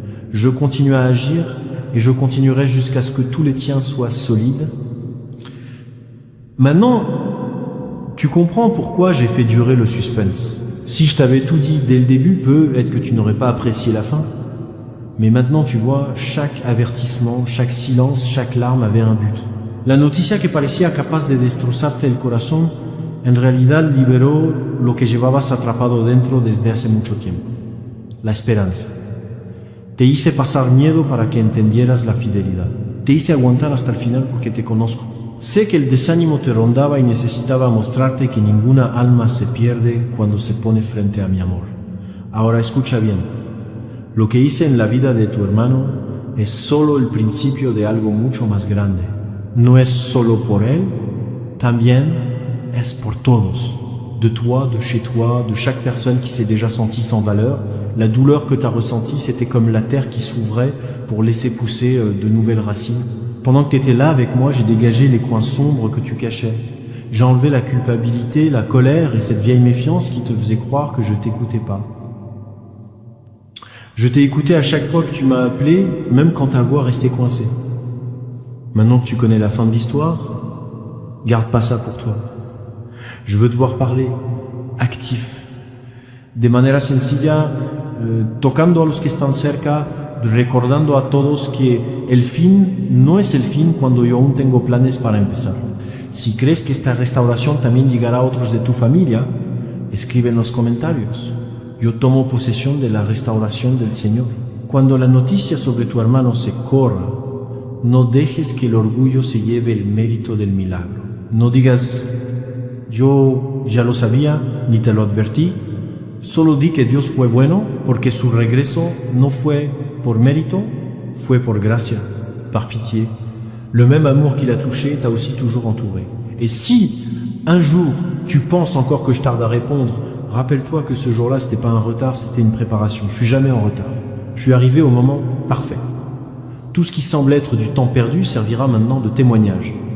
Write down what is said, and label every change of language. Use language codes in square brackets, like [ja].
[fr] Je continue à agir et je continuerai jusqu'à ce que tous les tiens soient solides. Maintenant, tu comprends pourquoi j'ai fait durer le suspense. Si je t'avais tout dit dès le début, peut-être que tu n'aurais pas apprécié la fin. Mais maintenant, tu vois, chaque avertissement, chaque silence, chaque larme avait un but. [es] La noticia que parecía capaz de destrozarte el corazón, en realidad liberó lo que llevabas atrapado dentro desde hace mucho tiempo. La esperanza. Te hice pasar miedo para que entendieras la fidelidad. Te hice aguantar hasta el final porque te conozco. Sé que el desánimo te rondaba y necesitaba mostrarte que ninguna alma se pierde cuando se pone frente a mi amor. Ahora escucha bien. Lo que hice en la vida de tu hermano es solo el principio de algo mucho más grande. No es solo por él, también es por todos. [fr] De toi, de chez toi, de chaque personne qui s'est déjà sentie sans valeur. La douleur que tu as ressentie, c'était comme la terre qui s'ouvrait pour laisser pousser de nouvelles racines. Pendant que tu étais là avec moi, j'ai dégagé les coins sombres que tu cachais. J'ai enlevé la culpabilité, la colère et cette vieille méfiance qui te faisait croire que je t'écoutais pas. Je t'ai écouté à chaque fois que tu m'as appelé, même quand ta voix restait coincée. Maintenant que tu connais la fin de l'histoire, garde pas ça pour toi. Je veux te voir parler, actif, [es] de manera sencilla, tocando a los que están cerca, recordando a todos que el fin no es el fin cuando yo aún tengo planes para empezar. Si crees que esta restauración también llegará a otros de tu familia, escribe en los comentarios. Yo tomo posesión de la restauración del Señor. Cuando la noticia sobre tu hermano se corra, no dejes que el orgullo se lleve el mérito del milagro. No digas, yo ya lo sabía, ni te lo advertí. Solo di que Dios fue bueno, porque su regreso no fue por mérito, fue por gracia, [fr] par pitié. Le même amour qu'il a touché t'a aussi toujours entouré. Et si, un jour, tu penses encore que je tarde à répondre, rappelle-toi que ce jour-là, c'était pas un retard, c'était une préparation. Je suis jamais en retard. Je suis arrivé au moment parfait. Tout ce qui semble être du temps perdu servira maintenant de témoignage.